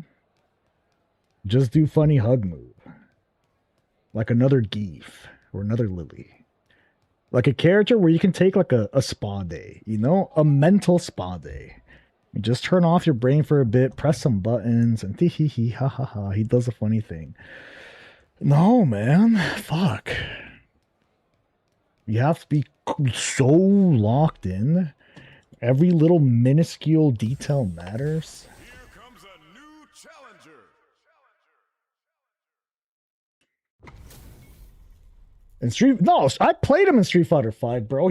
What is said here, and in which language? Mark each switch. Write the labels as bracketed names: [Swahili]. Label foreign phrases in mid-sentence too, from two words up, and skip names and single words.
[English] Just do funny hug move. Like another Geef or another Lily. Like a character where you can take like a spa day, you know? A mental spa day. You just turn off your brain for a bit, press some buttons, and tee hee hee ha ha ha. He does a funny thing. No, man. Fuck. You have to be so locked in. Every little minuscule detail matters. Here comes a new challenger. In no, I played him in Street Fighter 5, bro.